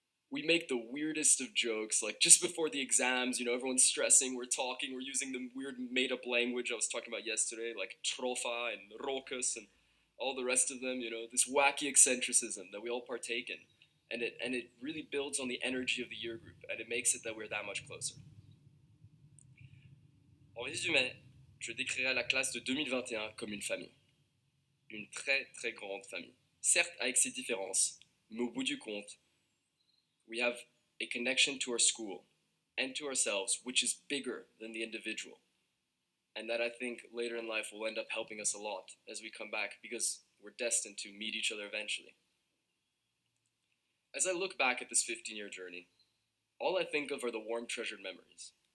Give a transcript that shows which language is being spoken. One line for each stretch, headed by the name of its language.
English: We make the weirdest of jokes, like just before the exams, everyone's stressing, we're talking, we're using the weird made-up language I was talking about yesterday, like trofa and rokus and all the rest of them, this wacky eccentricism that we all partake in. And it really builds on the energy of the year group, and it makes it that we're that much closer.
French: En résumé, je décrirai la classe de 2021 comme une famille. Une très très grande famille. Certes avec ses différences, mais au bout du compte,
English: we have a connection to our school and to ourselves which is bigger than the individual. And that I think later in life will end up helping us a lot as we come back, because we're destined to meet each other eventually. As I look back at this 15-year journey, all I think of are the warm, treasured memories.